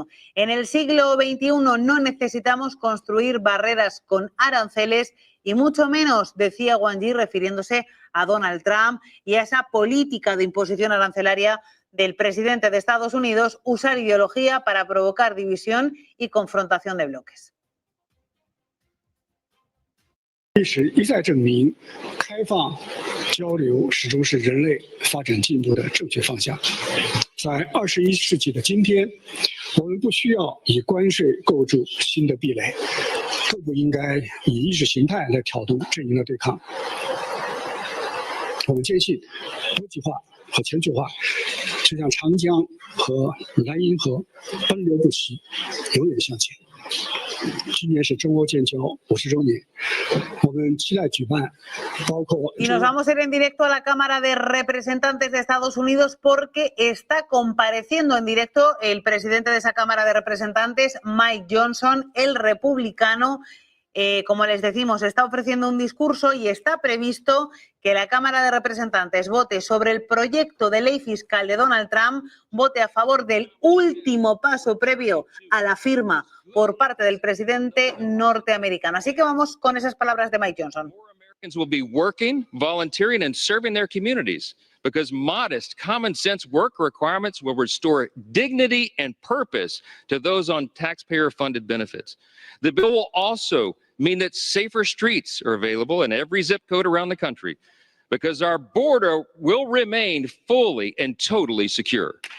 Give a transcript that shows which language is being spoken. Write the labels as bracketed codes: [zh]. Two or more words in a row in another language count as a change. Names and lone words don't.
[es] En el siglo XXI no necesitamos construir barreras con aranceles y mucho menos, decía Wang Yi, refiriéndose a Donald Trump y a esa política de imposición arancelaria del presidente de Estados Unidos, usar ideología para provocar división y confrontación de bloques. [zh] 历史一再证明，开放交流始终是人类发展进步的正确方向。在21世纪的今天，我们不需要以关税构筑新的壁垒，更不应该以意识形态来挑动阵营的对抗。我们坚信，多极化和全球化就像长江和莱茵河，奔流不息，永远向前。今年是中欧建交50周年，我们期待举办包括。 [es] Y nos vamos a ir en directo a la Cámara de Representantes de Estados Unidos porque está compareciendo en directo el presidente de esa Cámara de Representantes, Mike Johnson, el republicano. Como les decimos, está ofreciendo un discurso y está previsto que la Cámara de Representantes vote sobre el proyecto de ley fiscal de Donald Trump, vote a favor del último paso previo a la firma por parte del presidente norteamericano. Así que vamos con esas palabras de Mike Johnson. [en] Americans will be working, volunteering, and serving their communities because modest, common sense work requirements will restore dignity and purpose to those on taxpayer-funded benefits. The bill will also mean that safer streets are available in every zip code around the country because our border will remain fully and totally secure.